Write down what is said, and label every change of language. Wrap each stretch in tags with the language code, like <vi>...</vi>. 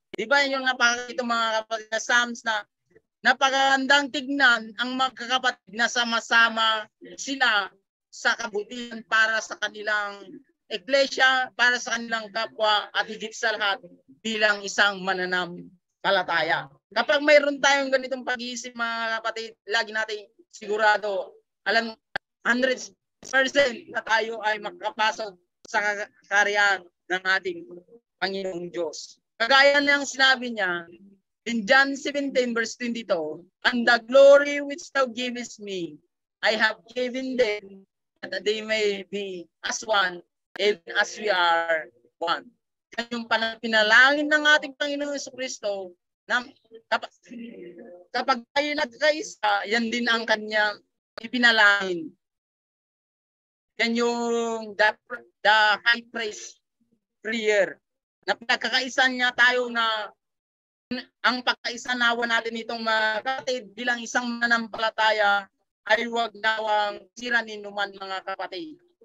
<tl>Di ba yung napakita mga kapatid na Psalms na napakagandang tignan ang magkakapatid na sama-sama sila sa kabutihan para sa kanilang iglesia, para sa kanilang kapwa, at higit sa lahat bilang isang mananampalataya. Kapag mayroon tayong ganitong pag-iisip mga kapatid, lagi natin sigurado, alam 100% na tayo ay makakapasok sa karyan ng ating Panginoong Diyos. Kagaya niyang sinabi niya</tl> <en>in John 17 verse 22, and the glory which thou givest me, I have given them, that they may be as one, even as we are one.</en> <tl>Yan yung pinalangin ng ating Panginoong Jesucristo, na kapag tayo nagkaisa, yan din ang kanyang ipinalangin. Yan yung the high praise prayer, na pinagkakaisan niya tayo na ang pagkaisanawa natin itong mga kapatid bilang isang mananampalataya ay huwag nawang siranin naman mga kapatid.</tl>